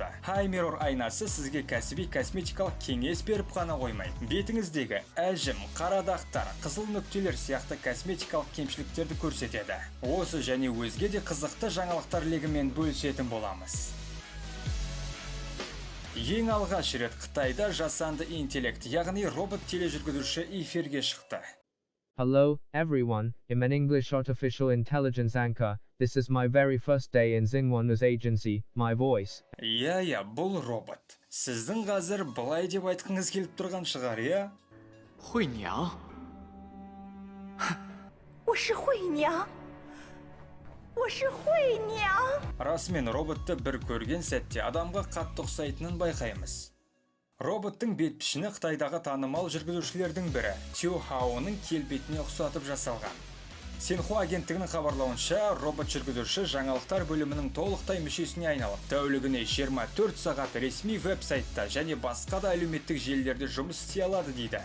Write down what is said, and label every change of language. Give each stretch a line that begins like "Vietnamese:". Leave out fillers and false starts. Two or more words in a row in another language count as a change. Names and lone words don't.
Kazakh: Hi Mirror айнасы сізге кәсіби косметикалық кеңес беріп қана қоймай, бетіңіздегі әжім, қара дақтар, қызыл нүктелер сияқты косметикалық кемшіліктерді көрсетеді. Осы және өзге де қызықты жаңалықтар легімен бөлісетін боламыз. Ең алғаш рет Қытайда жасанды интеллект, яғни робот тележүргізуші эфирге шықты.
English: Hello, everyone, I'm an English artificial intelligence anchor. This is my very first day in Xinhua News Agency, my voice.
Kazakh: Иә, бұл робот. Сіздің қазір былай деп айтқыңыз келіп тұрған шығар, иә?
Chinese: 惠娘我是惠娘
Kazakh: Расымен роботты бір көрген сәтте адамға қатты ұқсайтынын байқаймыз. Роботтың бет пішіні Қытайдағы танымал жүргізушілердің бірі Тю Хаоның келбетіне ұқсатып жасалған. Синхуа агенттігінің хабарлауынша, робот жүргізуші жаңалықтар бөлімінің толықтай мүшесіне айналып, тәулігіне 24 сағат ресми веб-сайтта және басқа да әлеуметтік желілерде жұмыс істей алады дейді.